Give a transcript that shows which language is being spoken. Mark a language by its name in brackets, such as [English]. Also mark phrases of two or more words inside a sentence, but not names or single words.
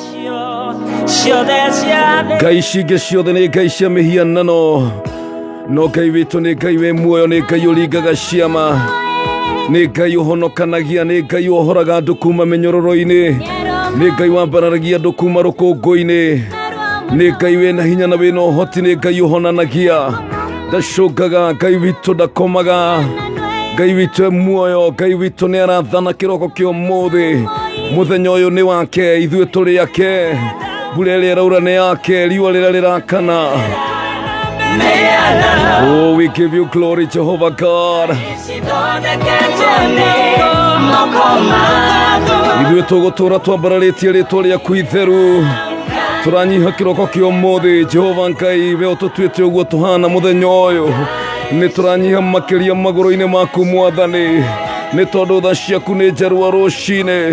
[Kikuyu] Ngai cinge ciothe ni ngai cia mihianano, no Ngai witu ni Ngai we muoyo, ni Ngai uringaga ciama, ni Ngai uhonokanagia, ni Ngai uhoraga andu kuma minyororo-ini, ni Ngai wambararagia andu kuma rukungu-ini, ni Ngai wina hinya na wina uhoti, ni Ngai uhonanagia, ndacungaga. Ngai witu ndakomaga, Ngai witu e muoyo, Ngai witu ni arathana kiroko kia umuthi. Muthenya uyu ni wake, ithuĩ turi ake, mbura ĩrĩa ĩraura ni yake, riũa rĩrĩa rĩrakana. [English] Oh, we give you glory, Jehovah God. [Kikuyu] Ithuĩ tũgũtũra twambararĩtie rĩtwa rĩaku itheru, turanyiha kiroko kia umuthi. Jehova Ngai, we ũtũtuĩte ũguo tũhana muthenya ũyũ, nĩ turanyiha makĩria magũrũ-inĩ maku Mwathani, nĩ tondũ tha ciaku nĩ njerua rũcinĩ.